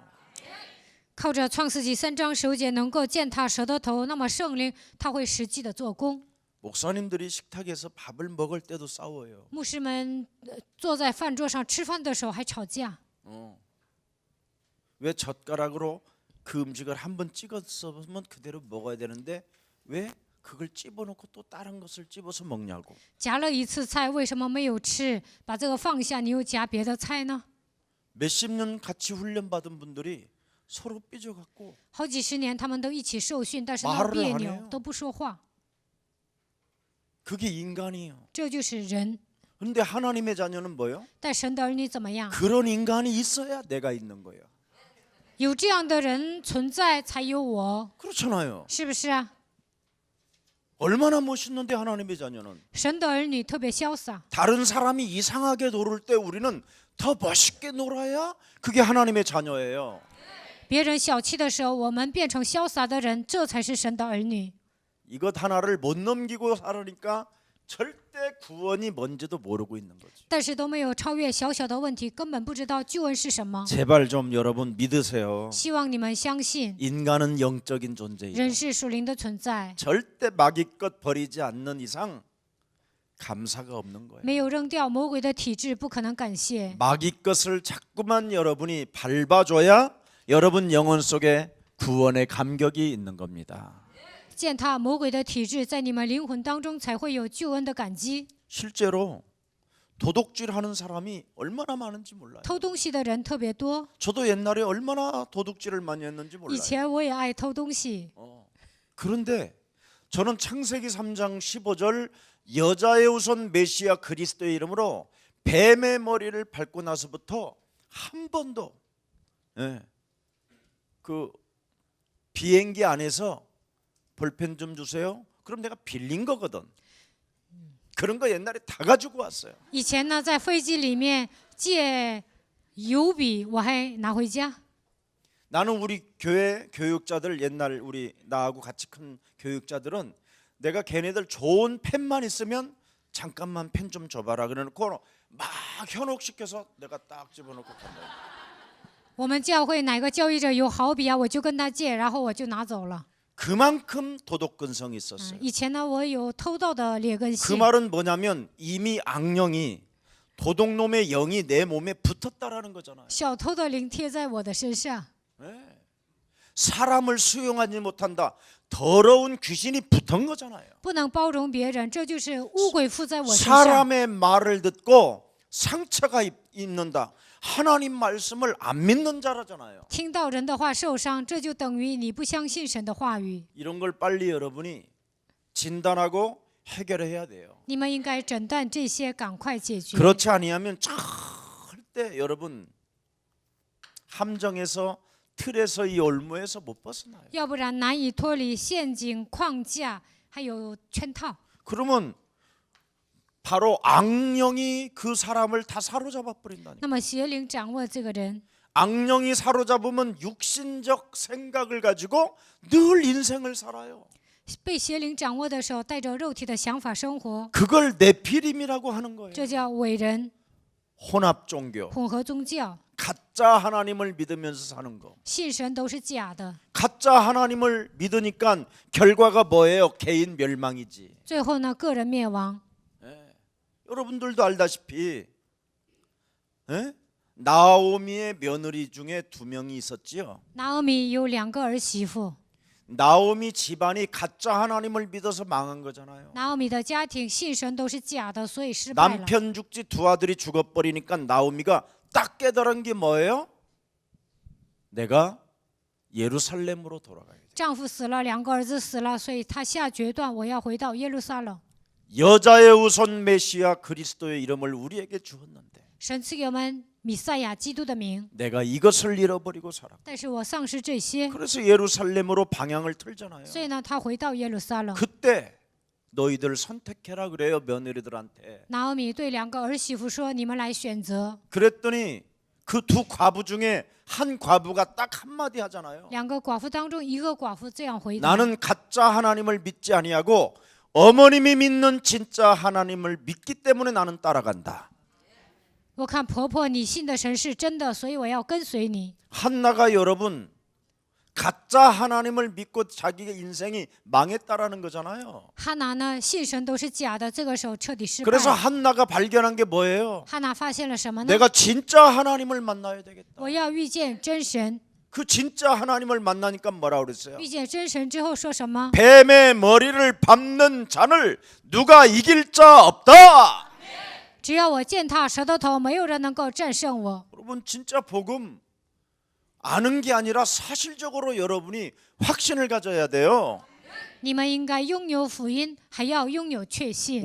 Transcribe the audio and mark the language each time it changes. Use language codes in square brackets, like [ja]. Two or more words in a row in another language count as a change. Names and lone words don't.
[zh] 靠着创世纪3章9节能够践踏蛇的头，那么圣灵他会实际的做工。 [ko] 목사님들이 식탁에서 밥을 먹을 때도 싸워요. [zh] 牧师们坐在饭桌上吃饭的时候还吵架， [ko] 왜 젓가락으로 그 음식을 한번 찍었으면 그대로 먹어야 되는데 왜 그걸 집어넣고 또 다른 것을 집어서 먹냐고. [zh] 夹了一次菜为什么没有吃？把这个放下，你又夹别的菜呢？ [ko] 몇십 년 같이 훈련받은 분들이 서로 삐져갖고 [zh] 好几十年他们都一起受训，但是闹 [ko] 말을 [zh] 别 [ko] 안 [zh] 扭 [ko] 해요 [zh] 都不说话， [ko] 그게 인간이에요. [zh] 这就是人。 [ko] 근데 하나님의 자녀는 뭐예요? [zh] 但神的儿女怎么样？ [ko] 그런 인간이 있어야 내가 있는 거예요. [zh] 有这样的人存在，才有我， [ko] 그렇잖아요. [zh] 是不是啊？ [ko] 얼마나 멋있는데 하나님의 자녀는. [zh] 神的儿女特别潇洒， [ko] 다른 사람이 이상하게 놀을 때 우리는 더 멋있게 놀아야 그게 하나님의 자녀예요. [zh] 别人小气的时候，我们变成潇洒的人，这才是神的儿女。 [ko] 이것 하나를 못 넘기고 살으니까 절대 구원이 뭔지도 모르고 있는 거지. [zh] 但是都没有超越小小的问题，根本不知道救恩是什么。 [ko] 제발 좀 여러분 믿으세요. [zh] 希望你们相信， [ko] 인간은 영적인 존재이다. [zh] 人是属灵的存在， [ko] 절대 마귀것 버리지 않는 이상 감사가 없는 거예요. [zh] 没有扔掉魔鬼的体质，不可能感谢。 [ko] 마귀것을 자꾸만 여러분이 밟아줘야 여러분 영혼 속에 구원의 감격이 있는 겁니다. [zh] 践踏魔鬼的体质，在你们灵魂当中才会有救恩的感激。 [ko] 실제로 도둑질하는 사람이 얼마나 많은지 몰라요. [zh] 偷东西的人特别多， [ko] 저도 옛날에 얼마나 도둑질을 많이 했는지 [zh] 以 [ko] 몰라요. [zh] 前我也爱偷东西。 [ko] 그런데 저는 창세기 3장 15절 여자의 우선 메시아 그리스도의 이름으로 뱀의 머리를 밟고 나서부터 한 번도 그 비행기 안에서 볼펜 좀 주세요. 그럼 내가 빌린 거거든. 그런 거 옛날에 다 가지고 왔어요. [zh] 以前呢，在飞机里面借油笔，我还拿回家。 [ko] 나는 우리 교회 교육자들 옛날 우리 나하고 같이 큰 교육자들은 내가 걔네들 좋은 펜만 있으면 잠깐만 펜 좀 줘봐라 그래놓고 막 현혹시켜서 내가 딱 집어넣고 간다. [zh] 我们教会哪个教育者有好笔啊，我就跟他借，然后我就拿走了。 [ko] 그만큼 도덕근성이 있었어요. [zh] 以前呢，我有偷盗的劣根 [ko] 그 [zh] 性。 [ko] 말은 뭐냐면 이미 악령이 도둑놈의 영이 내 몸에 붙었다라는 거잖아요. [zh] 小偷的灵贴在我的身上， [ko] 사람을 수용하지 못한다. 더러운 귀신이 붙은 거잖아요. [zh] 不能包容别人，这就是污鬼附在我身上。 [ko] 사람의 말을 듣고 상처가 입는다. 하나님 말씀을 안 믿는 자라잖아요. [zh] 听到人的话受伤，这就等于你不相信神的话语。 [ko] 이런 걸 빨리 여러분이 진단하고 해결해야 돼요. [zh] 你们应该诊断这些，赶快解决。 [ko] 그렇지 아니하면 절대 여러분 함정에서 틀에서 이 올무에서 못 벗어나요. [zh] 要不然难以脱离陷阱、框架，还有圈套。 [ko] 그러면 바로 악령이 그 사람을 다 사로잡아 버린다니. [zh] 那么邪灵掌握这个人， [ko] 악령이 사로잡으면 육신적 생각을 가지고 늘 인생을 살아요. [zh] 被邪灵掌握的时候，带着肉体的想法生活， [ko] 그걸 네피림이라고 하는 거예요. [zh] 这叫伪人、 [ko] 혼합 종교. [zh] 混合宗教， [ko] 가짜 하나님을 믿으면서 사는 거. [zh] 信神都是假的， [ko] 가짜 하나님을 믿으니까 결과가 뭐예요? 개인 멸망이지. [zh] 最后呢，个人灭亡。 [ko] 여러분들도 알다시피 나오미의 며느리 중에 2명이 있었지요. [zh] 拿俄米有2个儿媳妇， [ko] 나오미 집안이 가짜 하나님을 믿어서 망한 거잖아요. [zh] 拿俄米的家庭信神都是假的，所以失败了。 [ko] 남편 죽지 2 아들이 죽어버리니까 나오미가 딱 깨달은 게 뭐예요? 내가 예루살렘으로 돌아가야 돼. [zh] 丈夫死了，2个儿子死了，所以她下决断，我要回到耶路撒冷。 [ko] 여자의 우선 메시아 그리스도의 이름을 우리에게 주었는데 [zh] 神赐给我们弥赛亚基督的名， [ko] 내가 이것을 잃어버리고 살아. [zh] 但是我丧失这些， [ko] 그래서 예루살렘으로 방향을 틀잖아요. [zh] 所以呢，他回到耶路撒冷。 [ko] 그때 너희들 선택해라 그래요 며느리들한테. [zh] 拿俄米对2个儿媳妇说：“你们来选择。 [ko] 그랬더니 그 2 과부 중에 한 과부가 딱 한마디 하잖아요. [zh] 2 个寡妇当中，一个寡妇这样回答： [ko] 나는 가짜 하나님을 믿지 아니하고 어머님이 믿는 진짜 하나님을 믿기 때문에 나는 따라간다. [zh] 我看婆婆你信的神是真的，所以我要跟随你。 [ko] 한나가 여러분 가짜 하나님을 믿고 자기의 인생이 망했다라는 거잖아요. [zh] 哈拿呢，信神都是假的，这个时候彻底失败 [ko] 그래서 [zh] 了。 [ko] 한나가 발견한 게 뭐예요? [zh] 哈拿发现了什么呢？ [ko] 내가 진짜 하나님을 만나야 되겠다. [zh] 我要遇见真神。 [ko] 그 진짜 하나님을 만나니까 뭐라 그랬어요? [zh] 遇见真神之后说什么？ [ko] 뱀의 머리를 밟는 자를 누가 이길 자 없다. [zh] 只要我践踏舌头头，没有人能够战胜我。 [ko] 여러분 진짜 복음 아는 게 아니라 사실적으로 여러분이 확신을 가져야 돼요. [zh] 你们应该拥有福音，还要拥有确信。